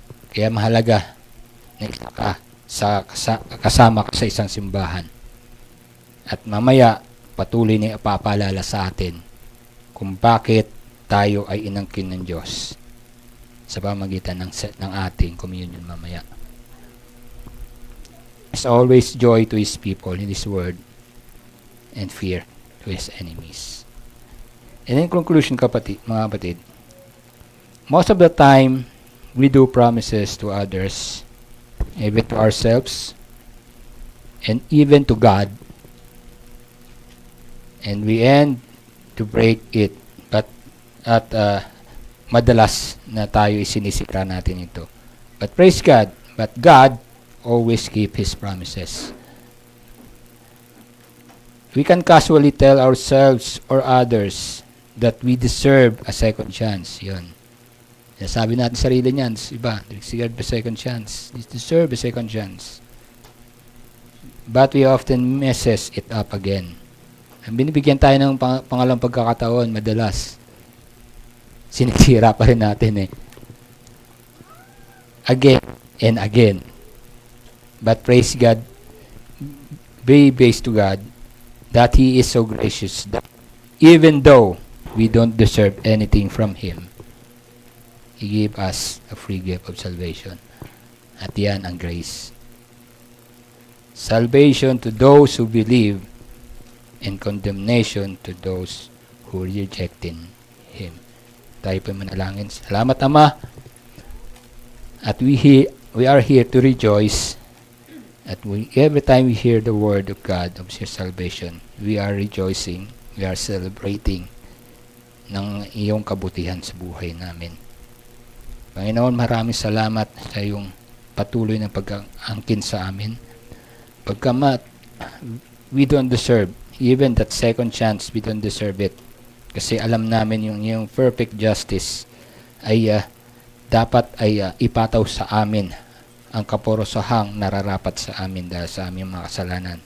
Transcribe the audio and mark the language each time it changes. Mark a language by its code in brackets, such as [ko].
[tl] Kaya mahalaga na isa ka kasama ka sa isang simbahan. At mamaya, patuloy na ipapaalala sa atin kung bakit tayo ay inangkin ng Diyos sa pamagitan ng ating communion mamaya. [en] There's always joy to His people in His word and fear to His enemies. And in conclusion, [tl] mga kapatid, [en] most of the time, we do promises to others, even to ourselves, and even to God, and we end to break it. [tl] But madalas na tayo isinisira natin ito. [en] But praise God, but God always keep His promises. We can casually tell ourselves or others that we deserve a second chance. Yun. [tl] Sabi natin sarili niyan, iba, [en] deserve a second chance. You deserve a second chance. But we often messes it up again. [tl] Binibigyan tayo ng pangalawang pagkakataon, madalas. Sinisira pa rin natin eh. [en] Again and again. But praise God, be based to God, that He is so gracious that even though we don't deserve anything from Him, He gave us a free gift of salvation. [tl] At yan ang grace. [en] Salvation to those who believe, and condemnation to those who rejecting Him. [tl] Tayo po manalangin. Salamat Ama. [en] At we are here to rejoice. At every time we hear the word of God of your salvation, we are rejoicing, we are celebrating [tl] ng iyong kabutihan sa buhay namin. Panginoon, maraming salamat sa iyong patuloy na pag-angkin sa amin. [en] Pagkamat, we don't deserve, even that second chance, we don't deserve it. [tl] Kasi alam namin yung perfect justice ay dapat ay ipataw sa amin ang kaporosahang nararapat sa amin dahil sa aming mga kasalanan.